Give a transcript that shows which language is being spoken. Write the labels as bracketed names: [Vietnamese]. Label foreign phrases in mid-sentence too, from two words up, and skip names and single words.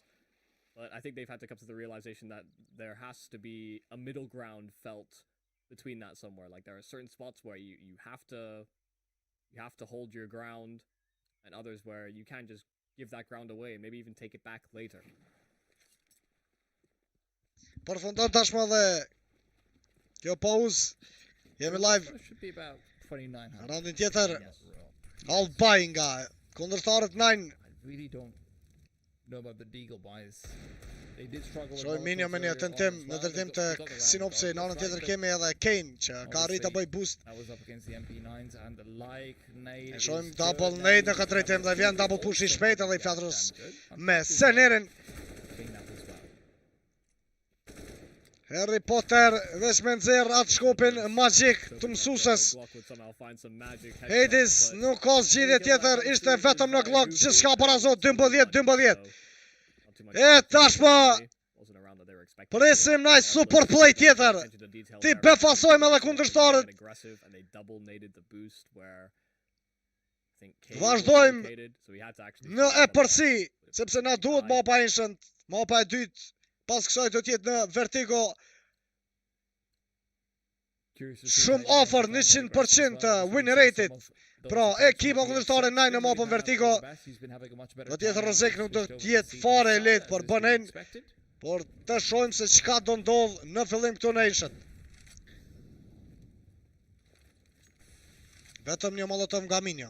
[English] But I think they've had to come to the realization that there has to be a middle ground felt between that somewhere. Like there are certain spots where you have to hold your ground, and others where you can't just give that ground away and maybe even take it back later. [Albanian] Përfundon tashmë edhe kjo pauzë. Jemi live [English] should be about 2900. [Albanian] randin tjetër. [English] Yes. [Albanian] Albay nga kundërshtarët 9. [English] I really don't know about the Deagle buys. They did struggle with [Albanian] Shojmë [English] Molotovs [Albanian] Minjo me një [English] earlier on [Albanian] tentim [English] as [Albanian] në [English] well. [Albanian] drejtim [English] They [Albanian] të [English] got the round [Albanian] Sinopsi. Në anën [English] right, [Albanian] tjetër [English] but [Albanian] kemi edhe Kane që ka arritë të bëj boost. [English] that was up against the MP9s and the like nade. [Albanian] E shojmë [English] is [Albanian] double [English] good. [Albanian] nade [English] That [Albanian] në këtë drejtim dhe vjen [English] double push [Albanian] i shpejt edhe i flatrës [English] Good. [Albanian] me Senerin. [English] Clean that as well. [Albanian] Harry Potter veç me nxerr atë shkopin magjik të mësuesës. Hades nuk ka zgjidhje tjetër, ishte vetëm në Glock, gjithçka para zot 12-12. E tashmë presim naj super play tjetër. Ti befasojmë edhe kundërshtarët. Vazhdojmë në e përsi, sepse na duhet mapa ancient, mapa e dytë pas kësaj do të jetë në Vertigo. Shumë afër 100% [English] win rate- [Albanian] it. Pra, ekipa kundërshtare 9 në mapën Vertigo do të jetë rrezik, nuk do të jetë fare e lehtë për bënen, por të shohim se çka do ndodh në fillim këtu në Ancient. Vetëm një Molotov nga Minjo.